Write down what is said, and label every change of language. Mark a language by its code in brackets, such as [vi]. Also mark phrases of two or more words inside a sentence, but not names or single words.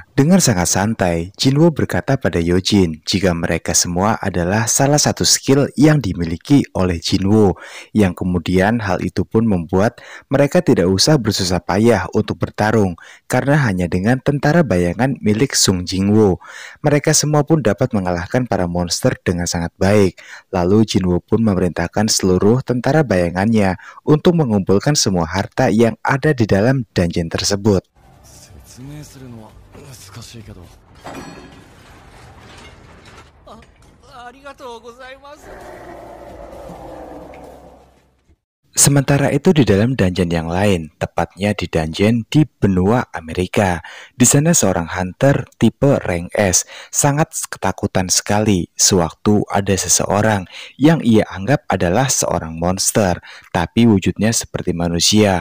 [id] Dengan sangat santai, Jinwoo berkata pada Yojin jika mereka semua adalah salah satu skill yang dimiliki oleh Jinwoo, yang kemudian hal itu pun membuat mereka tidak usah bersusah payah untuk bertarung karena hanya dengan tentara bayangan milik Sung Jingwoo, mereka semua pun dapat mengalahkan para monster dengan sangat baik. Lalu Jinwoo pun memerintahkan seluruh tentara bayangannya untuk mengumpulkan semua harta yang ada di dalam dungeon tersebut. [ja] 説明するのは難しいけど。ありがとうございます。 [id] Sementara itu di dalam dungeon yang lain, tepatnya di dungeon di benua Amerika, di sana seorang hunter tipe rank S sangat ketakutan sekali sewaktu ada seseorang yang ia anggap adalah seorang monster, tapi wujudnya seperti manusia.